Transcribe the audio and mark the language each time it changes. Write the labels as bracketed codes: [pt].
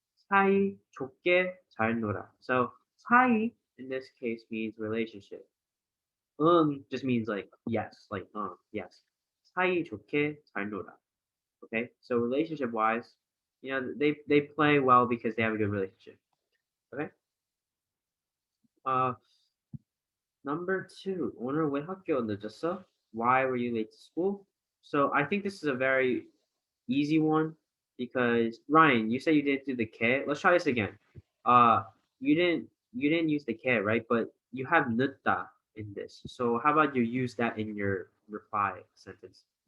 [ko] 사이 좋게 잘 놀아. [en] So 사이 in this case means relationship. Just means like yes, yes. [ko] 사이 좋게 잘 놀아. [en] Okay, so relationship wise, they play well because they have a good relationship. Okay. Number 2, [ko] 오늘 왜 학교 늦었어? [en] Why were you late to school? So I think this is a very easy one. because Ryan, you said you didn't do the K. Let's try this again. Uh, you didn't use the K, right? But you have 늦다 in this. So how about you use that in your reply sentence?